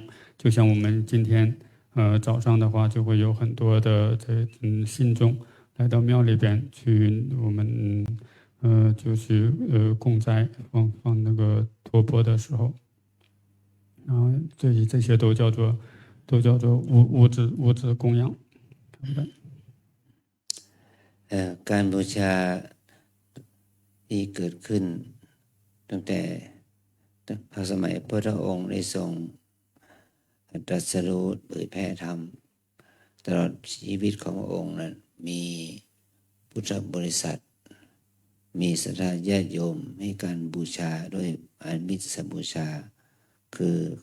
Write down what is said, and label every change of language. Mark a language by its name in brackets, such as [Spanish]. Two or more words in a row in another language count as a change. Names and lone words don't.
[Chinese] 就像我们今天早上的话，就会有很多的信众来到庙里边去，我们就是供斋放那个托钵的时候，然后这些都叫做物质供养。 [Thai] การบูชาที่เกิดขึ้นตั้งแต่พระสมัยพระองค์ได้ทรงตรัสรู้เผยแผ่ธรรมตลอดชีวิตของพระองค์นั้นมีพุทธบริษัทมีศรัทธาญาติโยมให้การบูชาด้วยอามิสบูชาคือ